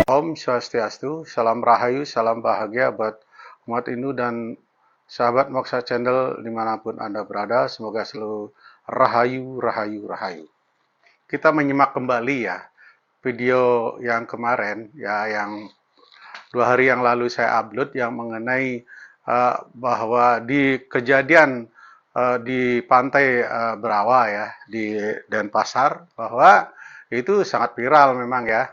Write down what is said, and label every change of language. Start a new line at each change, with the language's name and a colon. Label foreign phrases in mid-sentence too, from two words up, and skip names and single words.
Balinese: Om Swastiastu,
Indonesian: salam rahayu, salam bahagia buat umat Hindu dan sahabat Moksa Channel dimanapun Anda berada. Semoga selalu rahayu, rahayu, rahayu. Kita menyimak kembali ya video yang kemarin ya, yang 2 hari yang lalu saya upload, yang mengenai bahwa di kejadian di pantai Berawa ya, di Denpasar, bahwa itu sangat viral memang ya.